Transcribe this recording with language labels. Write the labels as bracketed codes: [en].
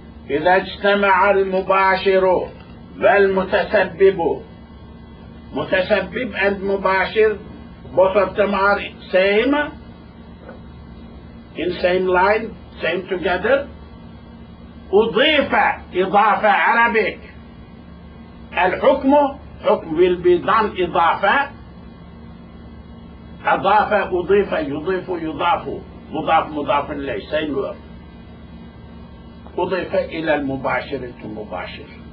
[ar] إذا اجتمع المباشر والمتسبب, [en] متسبب and مباشر, both of them are same, in same line, same together. [ar] أضيف إضافة Arabic. الحكم حكم [en] will be done [ar] إضافة. أضاف أضيف يضيف يضاف مضاف مضاف إليه [en] same word. [ar] أضيف إلى المباشر to مباشر.